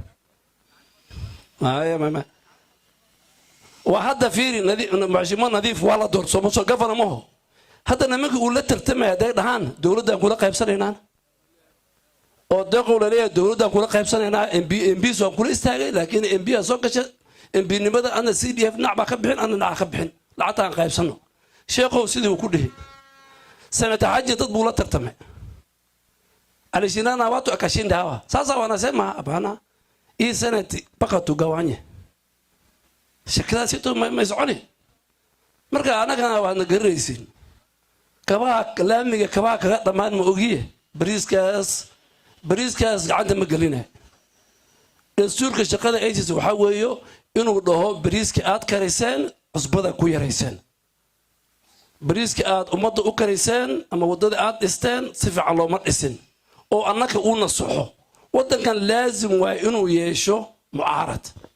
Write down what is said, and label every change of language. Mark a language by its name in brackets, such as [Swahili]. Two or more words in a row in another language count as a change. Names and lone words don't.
[Somali] maaya mama waa hadda fiiri maxshimo nadiif waa la doorto soo gafana maho hadda nimanka uu la tartamay hadday dhahaan dowladdan kula qaybsanaynaan oo deeqow la leeyahay dowladdan kula qaybsanaynaa MPs waan kula istaagay laakiin MP aa soo gashay MPnimada ana CDF nacba ka bixin ana naca ka bixin lacagtaan qaybsano sheekhow sidii uu ku dhihi sanata xaji dad buu la tartamay [Swahili] alishinaana watu akashinda hawa sasa wanasema hapana hii sanati mpaka tugawanye shakada [Somali] sito ma soconi marka anagana waa nagaraysin kabaha laamiga kabaha kaga dhamaan ma ogiye bariiskaas gacanta ma gelina dastuurka shaqada aytis waxa weeyo inuu dhaho bariiska aad kariseen cusbada ku yarayseen bariiska aad ummadda u kariseen ama wadada aad dhisteen si fiican looma dhisin oo annaka uu nasaxo wadankan laazim waa inuu yeesho mucaarad